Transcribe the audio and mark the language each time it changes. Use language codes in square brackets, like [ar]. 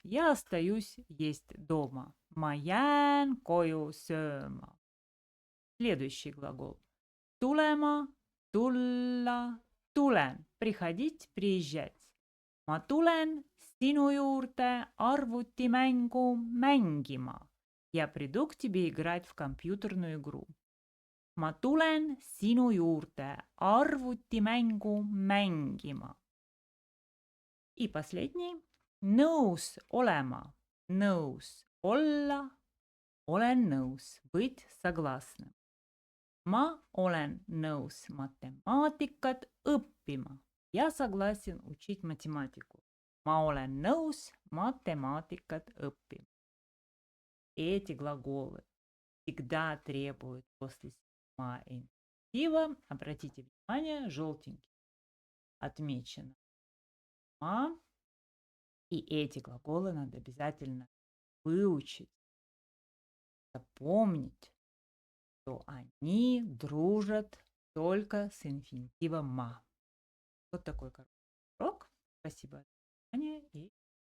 [ru] Я остаюсь есть дома. [et] Ma jään koju sööma. [ru] Следующий глагол. [et] Tulema, tulla, tulen. [ru] Приходить, приезжать. [et] Ma tulen sinu juurde arvutimängu mängima. [ru] Я приду к тебе играть в компьютерную игру. [et] Ma tulen sinu juurde arvutimängu mängima. [ru] И последний. [et] Nõus olema. Nõus olla. Olen nõus. [ru] Быть согласным. [et] Ma olen nõus matemaatikat õppima. [ru] Я согласен учить математику. [et] Ma olen nõus математикат õppima. [ru] Эти глаголы всегда требуют после себя инфинитива. Обратите внимание, желтенький отмечено ма. И эти глаголы надо обязательно выучить, запомнить, что они дружат только с инфинитивом ма. Вот такой короткий урок. Спасибо за внимание и